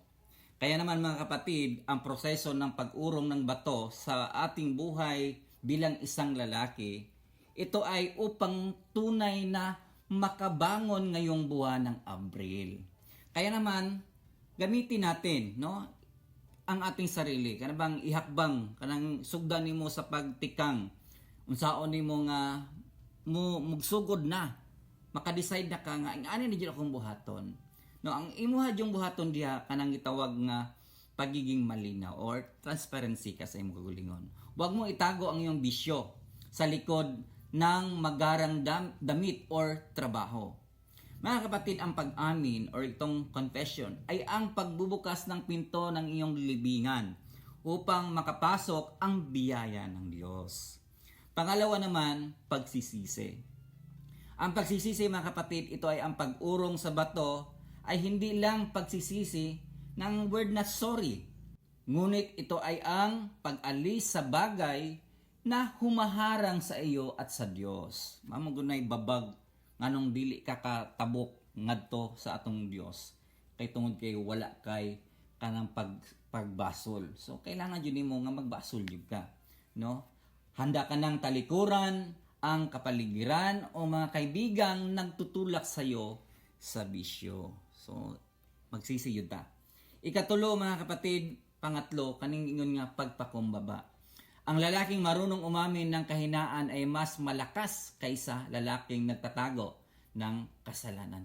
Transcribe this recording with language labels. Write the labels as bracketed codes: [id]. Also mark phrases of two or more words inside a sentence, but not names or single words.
[tl] Kaya naman mga kapatid, ang proseso ng pag-urong ng bato sa ating buhay bilang isang lalaki, ito ay upang tunay na makabangon ngayong buwan ng Abril. Kaya naman, gamitin natin no, ang ating sarili. [ceb] Kana bang ihakbang, kanang sugdan nimo sa pagtikang, unsaon nimo nga mugsugod na, makadecide na ka nga, ani na dyan akong buhaton. No, ang imuha yung buhaton diha kanang gitawag nga [tl] pagiging malinaw [ceb] or transparency ka sa imong kagalingon. [tl] Huwag mo itago ang iyong bisyo sa likod ng magarang damit or trabaho. Mga kapatid, ang pag-amin or itong confession ay ang pagbubukas ng pinto ng iyong libingan upang makapasok ang biyaya ng Diyos. Pangalawa naman, pagsisisi. Ang pagsisisi mga kapatid, ito ay ang pag-urong sa bato ay hindi lang pagsisisi ng word na sorry. Ngunit ito ay ang pag-alis sa bagay na humaharang sa iyo at sa Diyos. [ceb] Mamugunay babag nganong dili ka katabok ngadto sa atong Diyos. Kay tungod kay wala kay kanang pagbasol. So kailangan jud nimo nga magbasol jud ka, no? [tl] Handa ka nang talikuran ang kapaligiran o mga kaibigang nagtutulak sa iyo sa bisyo. [ceb] So, magsisiyod ta. Ikatulo mga kapatid, pangatlo, kaning ingon nga pagpakumbaba. [tl] Ang lalaking marunong umamin ng kahinaan ay mas malakas kaysa lalaking nagtatago ng kasalanan.